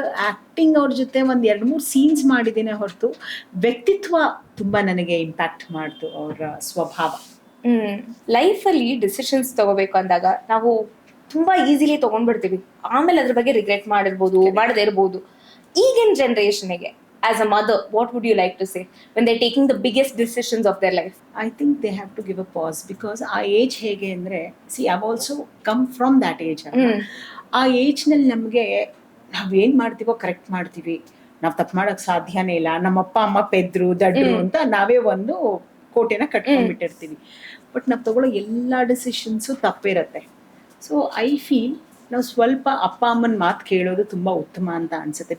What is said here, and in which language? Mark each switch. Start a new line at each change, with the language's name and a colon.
Kannada: Acting ಅವ್ರ ಜೊತೆ ಒಂದ್ 2-3 ಸೀನ್ಸ್ ಮಾಡಿದ್ದೇನೆ ಹೊರತು ವ್ಯಕ್ತಿತ್ವ ತುಂಬಾ ನನಗೆ ಇಂಪ್ಯಾಕ್ಟ್ ಮಾಡ್ತು ಅವ್ರ ಸ್ವಭಾವ. ಲೈಫಲ್ಲಿ ಡಿಸಿಷನ್ಸ್ ತಗೋಬೇಕು ಅಂದಾಗ ನಾವು ತುಂಬಾ ಈಸಿಲಿ ತಗೊಂಡ್ಬಿಡ್ತೀವಿ, ಆಮೇಲೆ ಅದ್ರ ಬಗ್ಗೆ ರಿಗ್ರೆಟ್ ಮಾಡಿರ್ಬೋದು, ಮಾಡದೇ ಇರ್ಬೋದು. ಈಗಿನ ಜನರೇಷನ್ಗೆ
English: as a mother, what would you like to say when they're taking the biggest decisions of their life? I think they have to give a pause, because
Kannada: ಆ ಏಜ್ ಹೇಗೆ ಅಂದ್ರೆ,
English: see I've also come from that age.
Kannada: ಆ ಏಜ್ನಲ್ಲಿ ನಮಗೆ ನಾವೇನ್ ಮಾಡ್ತೀವೋ correct ಮಾಡ್ತೀವಿ, ನಾವು ತಪ್ಪು ಮಾಡಕ್ ಸಾಧ್ಯನೇ ಇಲ್ಲ, ನಮ್ಮ ಅಪ್ಪ ಅಮ್ಮ ಪೆದ್ರು ದಡ್ರು ಅಂತ ನಾವೇ ಒಂದು ಕೋಟೆನ ಕಟ್ಕೊಂಡ್ಬಿಟ್ಟಿರ್ತೀವಿ. ಬಟ್ ನಾವು ತಗೊಳ್ಳೋ ಎಲ್ಲ ಡಿಸಿಷನ್ಸು ತಪ್ಪಿರತ್ತೆ.
English: so I feel
Kannada: ನಾವು ಸ್ವಲ್ಪ ಅಪ್ಪ ಅಮ್ಮನ ಮಾತು ಕೇಳೋದು ತುಂಬ ಉತ್ತಮ ಅಂತ ಅನ್ಸುತ್ತೆ.